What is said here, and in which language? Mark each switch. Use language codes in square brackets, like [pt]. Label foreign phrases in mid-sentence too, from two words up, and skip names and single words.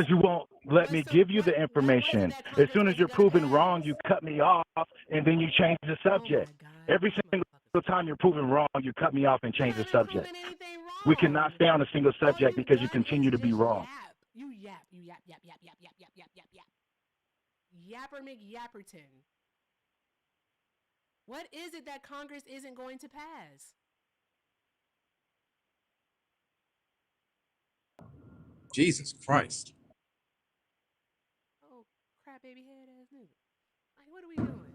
[en] Congress you won't let me give you the what was it information. that As Congress soon as you're wasn't gonna proven wrong, pass? you cut me off and then you change the Oh subject. my God, Every these single motherfuckers. time you're proven wrong, you cut me off and I change the haven't subject. proven anything We cannot wrong. stay on a single All subject you've because you done is continue to be just wrong. yap. You yap, you yap, yap, yap, yap, yap, yap, yap, yap, yap, yap. Yapper McYapperton. What is it that Congress isn't going to pass? Jesus Christ. Oh, crap, baby head ass nigga. Like, what are we doing?